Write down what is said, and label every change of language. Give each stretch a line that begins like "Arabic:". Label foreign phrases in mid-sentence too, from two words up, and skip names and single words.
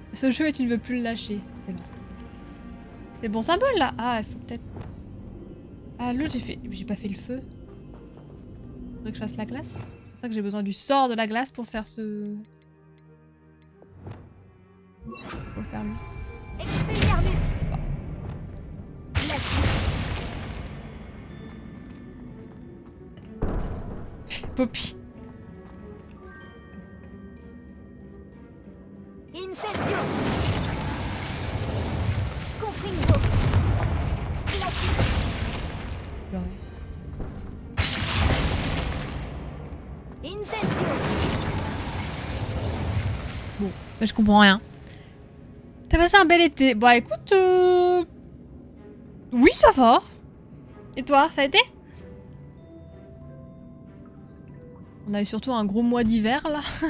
French: Ce jeu et tu ne veux plus le lâcher. C'est bon. C'est le bon symbole, là. Ah, il faut peut-être... Ah, l'autre, j'ai pas fait le feu. Faudrait que je fasse la glace. C'est pour ça que j'ai besoin du sort de la glace pour faire ce... Pour le faire lui. Expelliarmus! Poppy. Incendio! Confringo! Pleurer. Incendio! Bon, bah, je comprends rien. T'as passé un bel été. Bah écoute... Oui, ça va. Et toi, ça a été? On a eu surtout un gros mois d'hiver, là.